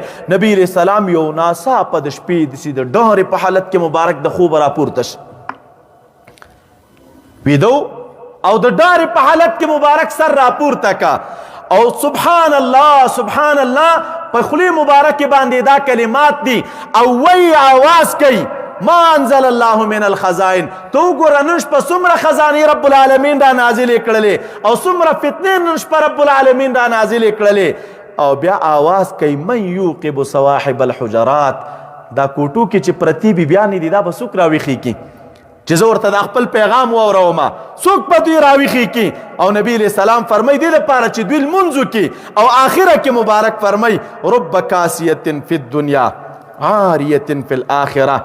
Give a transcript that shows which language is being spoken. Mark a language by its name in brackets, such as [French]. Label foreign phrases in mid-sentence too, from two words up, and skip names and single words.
[Pashto] نبی [Arabic] علیہ السلام [Pashto] یو ناڅاپه د شپې داسې د ډهرې په حالت کې مبارک د خوبه راپورته شي، ویده او د ډهرې په حالت کې مبارک سر راپورته کا او [Arabic] سبحان الله سبحان الله [Pashto] په خولې مبارکې باندې دا کلمات دي او وی آواز کوي [Arabic] ما انزل الله من الخزائن. [Pashto] تو وګوره نن شپه څومره خزانې رب العالمین را نازلې کړلې او څومره فتنې نن شپه رب العالمین را نازلې کړلې. او بیا آواز کوي [Arabic] من یوقب صواحب الحجرات. [Pashto] دا کوټو کې چې پرتی بیبیانې دي دا به څوک راویښي کی چې زه ورته د خپل پیغام واورومه، څوک به دوی راویښي کی؟ او نبی [Arabic] علیہ السلام [Pashto] فرمای دې لپاره چې دوی لمونځ وکړي. او آخره کې مبارک فرمای [Arabic] رب کاسیة فی الدنیا عاریة فی الآخرة.